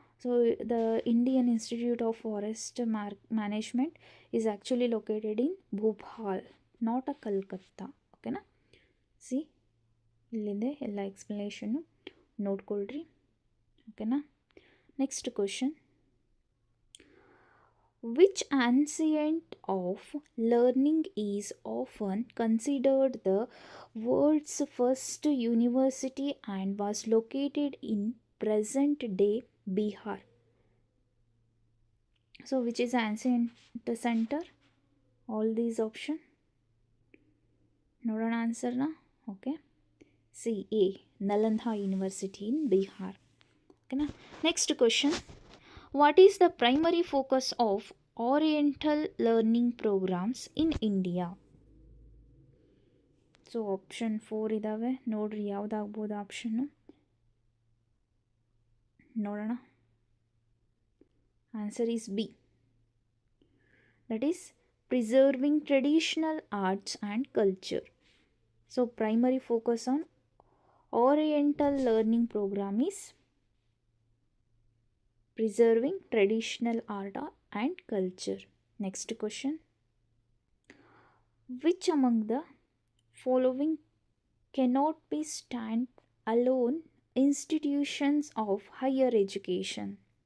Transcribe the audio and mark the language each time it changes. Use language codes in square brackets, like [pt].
[en] So the Indian Institute of Forest Management is actually located in Bhopal, not a Calcutta. ಓಕೆನಾ. [kn] C, ಇಲ್ಲಿದೆ ಎಲ್ಲ explanation, ನೋಡ್ಕೊಳ್ರಿ. [en] ಓಕೆನಾ. Next question. Which ancient of learning is often considered the world's first university and was located in present-day Bihar? So which is ancient center? All these options. [kn] ನೋಡೋಣ ಆನ್ಸರ್ನ. [en] Okay, C a, Nalanda university in Bihar. ಓಕೆನಾ. Next question. What is the primary focus of Oriental learning programs in India? [kn] So option 4 ಇದ್ದಾವೆ, ನೋಡ್ರಿ ಯಾವುದಾಗ್ಬೋದು option. ನೋಡೋಣ. [en] Answer is B, that is preserving traditional arts and culture. So primary focus on Oriental learning program is preserving traditional art and culture. Next question. Which among the following cannot be stand-alone institutions of higher education?